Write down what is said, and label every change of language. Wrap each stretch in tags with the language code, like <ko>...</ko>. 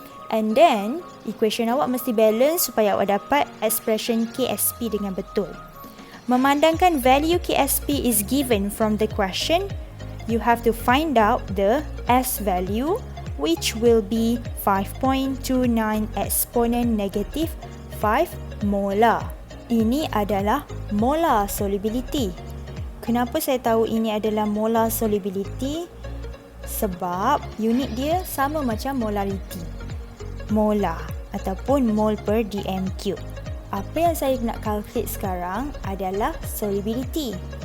<en>And then,</en> <ms>equation awak mesti balance supaya awak dapat expression KSP dengan betul. Memandangkan</ms> <en>value KSP is given from the question, you have to find out the S value, which will be 5.29 exponent negative 5 molar.</en> <ms>Ini adalah molar solubility. Kenapa saya tahu ini adalah molar solubility? Sebab unit dia sama macam molarity. Molar ataupun mol per dm cube. Apa yang saya nak calculate sekarang adalah solubility.</ms>